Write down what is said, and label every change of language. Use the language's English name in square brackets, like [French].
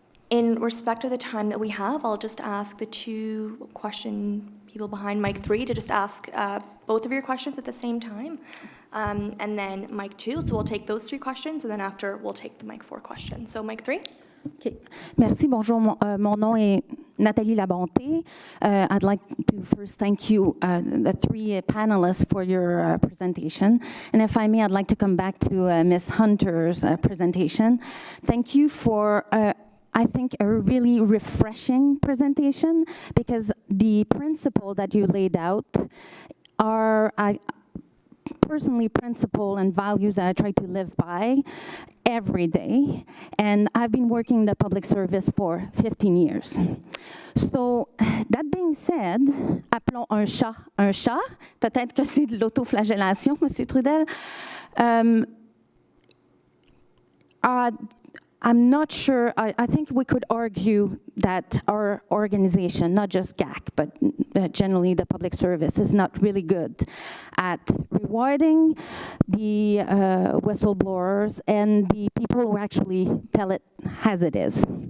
[English] In respect of the time that we have, I'll just ask the two question people behind mic 3 to just ask both of your questions at the same time. And then mic 2, so we'll take those 3 questions, and then after, we'll take the mic 4 question. So, mic 3. [French] Okay. Merci. Bonjour. Mon nom est Nathalie Labonté. [English] I'd like to first thank you, the 3 panelists, for your presentation. And if I may, I'd like to come back to Ms. Hunter's presentation. Thank you for, I think, a really refreshing presentation, because the principle that you laid out are, personally, principle and values that I try to live by every day. And I've been working in the public service for 15 years. So, that being said, [French] appelons un chat. Peut-être que c'est de l'autoflagellation, Monsieur Trudel. [English] I'm not sure, I think we could argue that our organization, not just GAC, but generally the public service, is not really good at rewarding the whistleblowers and the people who actually tell it as it is.